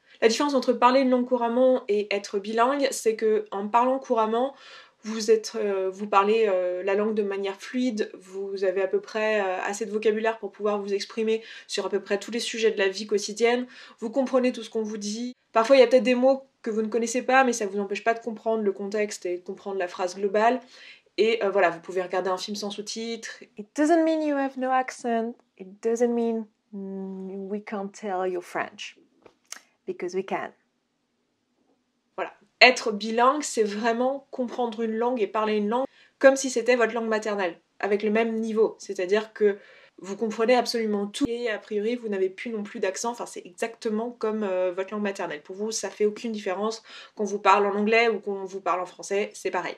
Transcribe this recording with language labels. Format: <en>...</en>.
<fr>La différence entre parler une langue couramment et être bilingue, c'est que en parlant couramment, vous parlez la langue de manière fluide, vous avez à peu près assez de vocabulaire pour pouvoir vous exprimer sur à peu près tous les sujets de la vie quotidienne, vous comprenez tout ce qu'on vous dit. Parfois il y a peut-être des mots que vous ne connaissez pas, mais ça vous empêche pas de comprendre le contexte et de comprendre la phrase globale. Et voilà, vous pouvez regarder un film sans sous-titres.</fr> <en>It doesn't mean you have no accent. It doesn't mean we can't tell you're French. Because we can. Voilà.</en> <fr>Être bilingue, c'est vraiment comprendre une langue et parler une langue comme si c'était votre langue maternelle, avec le même niveau. C'est-à-dire que vous comprenez absolument tout et a priori vous n'avez plus non plus d'accent, enfin c'est exactement comme votre langue maternelle. Pour vous, ça fait aucune différence qu'on vous parle en anglais ou qu'on vous parle en français, c'est pareil.</fr>